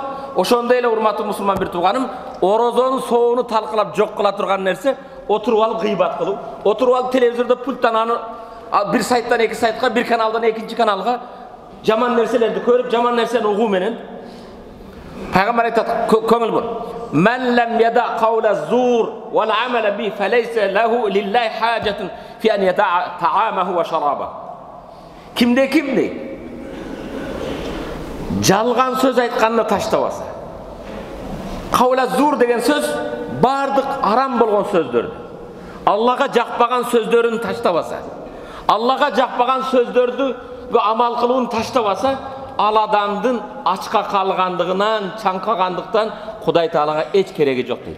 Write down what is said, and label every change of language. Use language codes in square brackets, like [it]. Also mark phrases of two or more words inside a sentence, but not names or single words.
[ky] Ошондой эле урматтуу мусулман бир тууганым, орозонун соону талкалап жок кыла турган нерсе отуруп алып гыйбат кылуу, отуруп алып телевизордо пульттан аны бир сайттан эки сайтка, бир каналдан экинчи каналга жаман нерселерди көрүп, жаман нерсени угуу менен пайгамбар айтат, көңүл бул. [ar] من لم يدع قول الزور والعمل به فليس لله حاجة في أن يدع طعامه وشرابه. [ky] Кимде жалган сөз айтканды таштабаса. [ar] قول الزور [ky] деген сөз бардык арам болгон сөздөрдү. Аллага жакпаган сөздөрүн таштабаса, Аллага жакпаган сөздөрдү амал кылуун таштабаса, ал адамдын ачка калгандыгынан, чаңкагандыктан Кудай Таалага эч кереги жок дейт.